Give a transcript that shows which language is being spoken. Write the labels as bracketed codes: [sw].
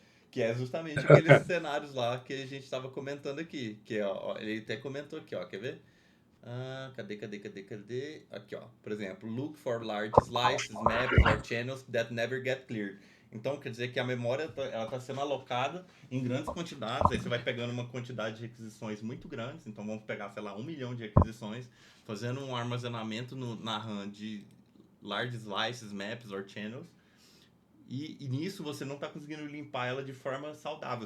[pt] Que é justamente aqueles cenários lá que a gente estava comentando aqui. Que ó, ele até comentou aqui, ó, quer ver? Cadê? Aqui, ó. Por exemplo, [en] look for large slices, maps or channels that never get cleared. [pt] Então, quer dizer que a memória ela está sendo alocada em grandes quantidades. Aí você vai pegando uma quantidade de requisições muito grandes. Então, vamos pegar, sei lá, 1 milhão de requisições, fazendo um armazenamento na RAM de [en] large slices, maps or channels. [pt] E nisso você não está conseguindo limpar ela de forma saudável.